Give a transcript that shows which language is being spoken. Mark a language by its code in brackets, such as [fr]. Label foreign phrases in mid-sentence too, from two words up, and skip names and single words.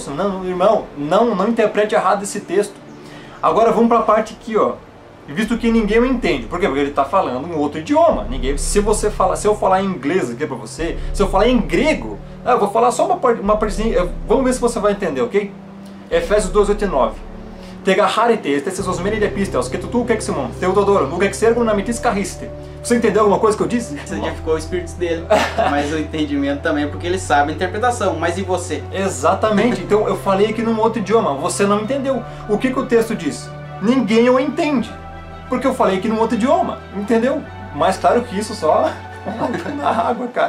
[pt] Não, irmão, não interprete errado esse texto. Agora vamos para a parte aqui, ó. Visto que ninguém o entende. Por quê? Porque ele está falando um outro idioma. Se eu falar em inglês aqui para você, se eu falar em grego, eu vou falar só uma partezinha. Vamos ver se você vai entender, ok? Efésios 2, 8 e 9. Tegacharite, estessos meni de pistos, que tu queximon, teododoro, no quexergo na metis carriste. Você entendeu alguma coisa que eu disse? Você edificou o espírito dele, mas o entendimento também é porque ele sabe a interpretação. Mas e você? Exatamente. Então eu falei aqui num outro idioma, você não entendeu. O que o texto diz? Ninguém o entende. Porque eu falei aqui num outro idioma, entendeu? Mais claro que isso, só na água, cara.